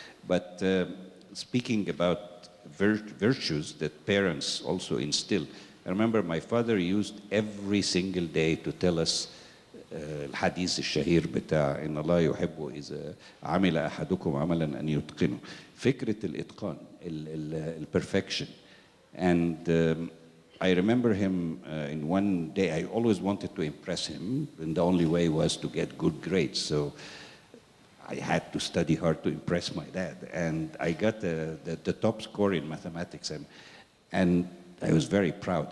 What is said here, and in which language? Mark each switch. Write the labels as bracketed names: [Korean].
[English] But speaking about virtues that parents also instill, I remember my father used every single day to tell us [Arabic] الحديث الشهير بتاع إن الله يحب إذا عمل أحدكم عملا أن يتقنه. فكرة الإتقان, perfection. [English] And I remember him in one day. I always wanted to impress him, and the only way was to get good grades. So I had to study hard to impress my dad, and I got the top score in mathematics, and I was very proud.